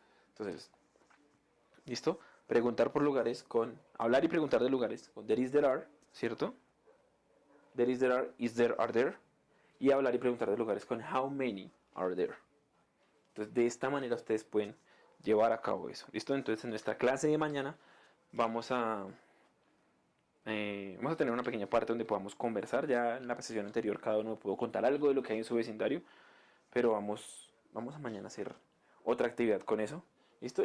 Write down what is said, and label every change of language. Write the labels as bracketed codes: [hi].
[es] Entonces, ¿listo? Preguntar por lugares con hablar y preguntar de lugares con [en] there is, there are, [es] ¿cierto? [en] There is, there are, is there, are there. [es] Y hablar y preguntar de lugares con [en] how many are there. [es] Entonces, de esta manera ustedes pueden llevar a cabo eso. ¿Listo? Entonces, en nuestra clase de mañana vamos a tener una pequeña parte donde podamos conversar. Ya en la sesión anterior cada uno pudo contar algo de lo que hay en su vecindario, pero vamos a mañana hacer otra actividad con eso. ¿Listo?